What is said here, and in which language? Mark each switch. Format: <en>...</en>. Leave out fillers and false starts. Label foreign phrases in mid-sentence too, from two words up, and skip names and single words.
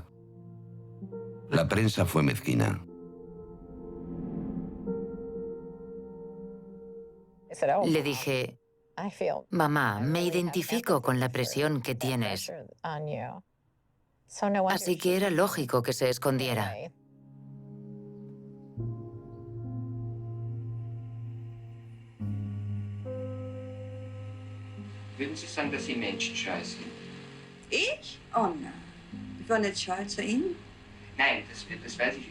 <es>La prensa fue mezquina. Le dije, mamá, me identifico con la presión que tienes. Así que era lógico que se escondiera.</es> <de>Würden Sie sagen, dass Sie Menschen scheu sind? Ich? Oh nein. Ich war nicht scheu zu Ihnen. Nein, das weiß ich.</de>